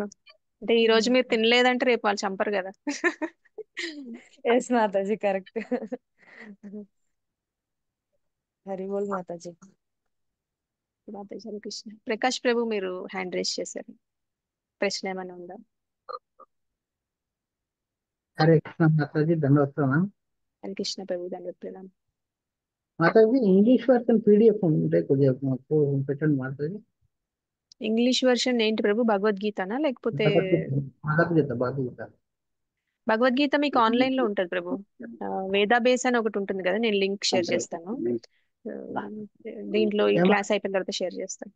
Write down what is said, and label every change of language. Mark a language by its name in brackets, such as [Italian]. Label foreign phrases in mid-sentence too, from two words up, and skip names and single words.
[Telugu] అంటే ఈ రోజు మీరు తినలేదంటే రేపు వాళ్ళు చంపరు కదా. ఎస్ మాతాజీ, కరెక్ట్. హరి బోల్ మాతాజీ. మాతాజీ హరే కృష్ణ. ప్రకాష్ ప్రభు మీరు [English] hand raise [Telugu] చేశారు, ప్రశ్న ఏమైనా ఉందా? [Hindi] हरे कृष्ण माता जी, धन्यवाद प्रणाम। [Telugu] హరే కృష్ణ ప్రభు, దండవత్ ప్రణామ్. माता जी [English] English version PDF [Telugu] ఉంటే కొద్దిగా మాకు పెట్టండి మాతా जी। ఇంగ్లీష్ వర్షన్ ఏంటి ప్రభు, భగవద్గీతనా లేకపోతే? భగవద్గీత భగవద్గీత భగవద్గీత మీకు ఆన్లైన్ లో ఉంటుంది ప్రభు. వేదాబేస్ అని ఒకటి ఉంటుంది కదా, నేను [English] link share [Telugu] చేస్తాను. ఆ, దీంట్లో ఈ క్లాస్ అయిపోయిన తర్వాత షేర్ చేస్తాను.